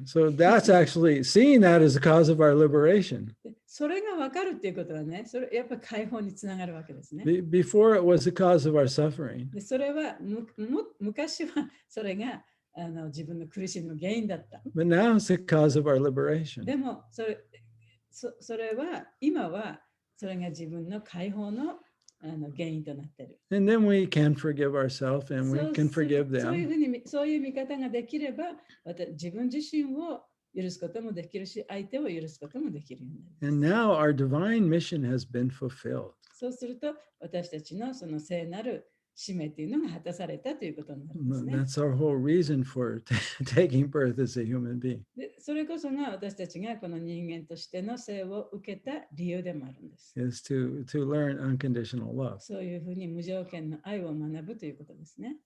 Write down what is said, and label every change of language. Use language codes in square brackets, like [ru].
[en] So that's actually seeing that as a cause of our liberation. [ja] でそれが分かるっていうことはね、それやっぱり解放につながるわけですね。 [en] Before it was the cause of our suffering. [ja] でそれは昔はそれが自分の苦しみの原因だった。 [en] But now it's the cause of our liberation. [ja] でもそれは今はそれが自分の解放の原因となっている。 [en] And then we can forgive ourselves and we can forgive [ja] そういうふうにそういう見方ができれば、自分自身を許すこともできるし、相手を許すこともできるようになります。 [en] And now our divine mission has been fulfilled. [ja] そうすると、私たちのその聖なる使命というのが果たされたということになりますね。 [en] That's our whole reason for taking birth as a human being. [ja] でそれこそが私たちがこの人間としての生を受けた理由でもあるんです。 [en] Is to learn unconditional love. [ja] そういうふうに無条件の愛を学ぶということですね。